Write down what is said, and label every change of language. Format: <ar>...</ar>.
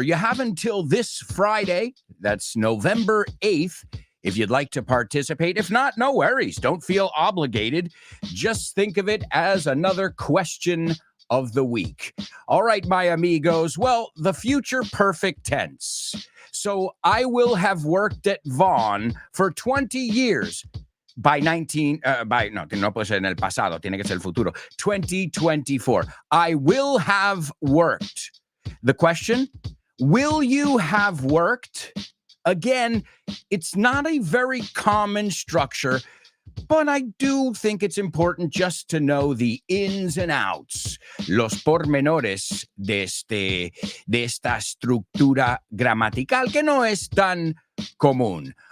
<en>You have until this Friday, that's November 8th, if you'd like to participate. If not, no worries. Don't feel obligated. Just think of it as another question of the week. All right, my amigos. Well, the future perfect tense. So I will have worked at Vaughan for 20 years</en> <es>by no puede ser en el pasado, tiene que ser el futuro.</es> <en>2024. I will have worked. The question, will you have worked? Again, it's not a very common structure, but I do think it's important just to know the ins and outs,</en> <es>los pormenores de esta estructura gramatical que no es tan común.</es>